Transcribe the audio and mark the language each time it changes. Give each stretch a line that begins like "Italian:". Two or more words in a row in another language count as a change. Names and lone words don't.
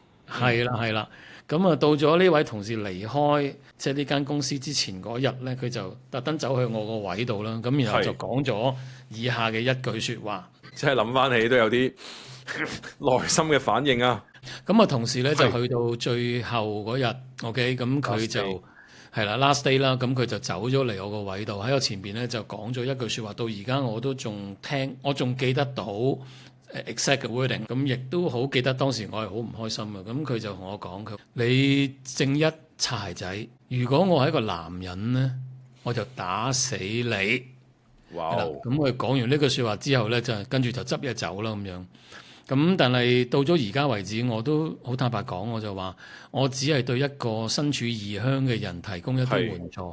Cantonese: 係啦係啦，咁啊到咗呢位同事離開即係呢間公司之前嗰日咧，佢就特登走去我個位度啦，咁然後就講咗以下嘅一句説話，即係諗翻起都有啲內心嘅反應啊。咁啊同事咧就去到最後嗰日 ，OK， 咁佢就。係啦 ，
English: last day
Cantonese: 啦，咁佢就走咗嚟我個位度，喺我前邊咧就講咗一句説話，到而家我都仲聽，我仲記得到
English: exact wording，
Cantonese: 咁亦都好記得當時我係好唔開心嘅。咁佢就同我講：佢你正一擦鞋仔，如果我係一個男人咧，我就打死你。哇！咁佢講完呢句説話之後咧，就跟住就執嘢走啦咁樣。咁但係到咗而家為止，我都好坦白講，我就話我只係對一個身處異鄉嘅人提供一啲援助。